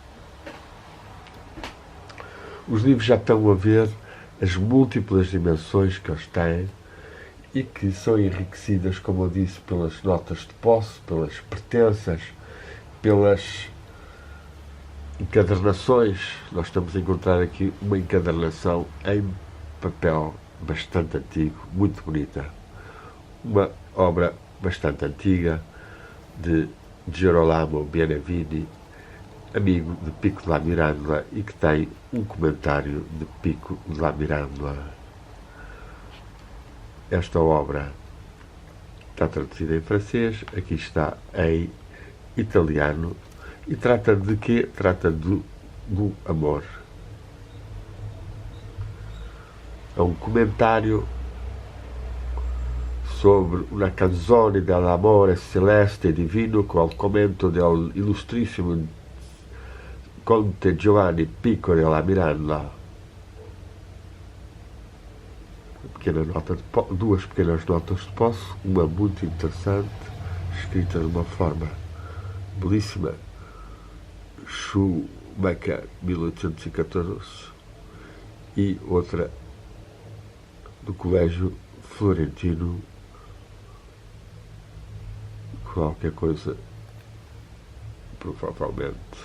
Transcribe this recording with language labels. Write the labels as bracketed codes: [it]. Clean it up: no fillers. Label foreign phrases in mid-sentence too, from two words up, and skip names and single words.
[pt] Os livros já estão a ver as múltiplas dimensões que eles têm e que são enriquecidas, como eu disse, pelas notas de posse, pelas pertenças, pelas encadernações. Nós estamos a encontrar aqui uma encadernação em papel bastante antigo, muito bonita. Uma obra bastante antiga de Girolamo Benevieni, amigo de Pico della Mirandola, e que tem um comentário de Pico della Mirandola. Esta obra está traduzida em francês, aqui está em italiano, e trata de quê? Trata do amor. É um comentário sobre [it] una canzone dell'amore celeste e divino col commento del illustrissimo Conte Giovanni Pico della Mirandola. [pt] Duas pequenas notas de posse, uma muito interessante, escrita de uma forma belíssima, Schumacher 1814, e outra do Colégio Florentino, qualquer coisa, provavelmente